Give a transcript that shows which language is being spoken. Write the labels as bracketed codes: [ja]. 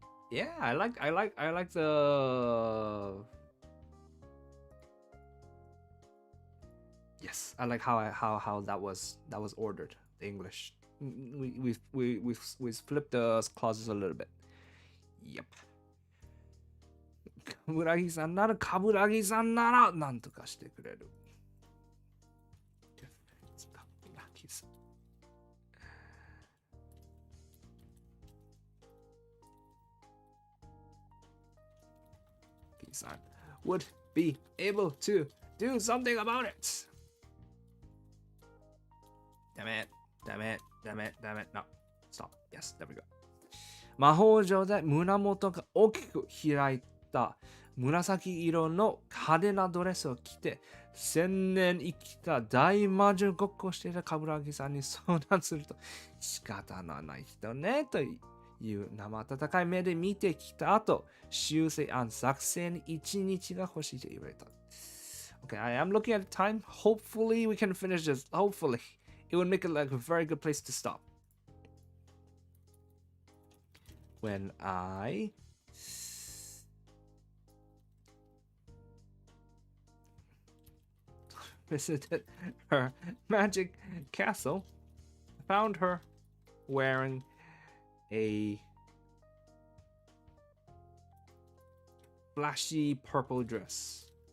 [en] Yeah, I like the yes, I like how that was ordered, the English. We flipped the clauses a little bit. Yep. [ja] カブラギさんならカブラギさんならなんとかしてくれる。カブラギさん。 [en] Kaburagi-san would be able to do something about it. Damn it. No. Stop. Yes, there we go. [ja] 魔法城で胸元が大きく開いた紫色の派手なドレスを着て1000年生きた大魔女ごっこをしていた冠城さんに相談すると仕方のない人ねという生温かい目で見てきた後修正案作成に1日が欲しいと言われた。 [en] Okay, I am looking at the time. Hopefully we can finish this. Hopefully. It would make it like a very good place to stop. When I visited her magic castle, I found her wearing a flashy purple dress.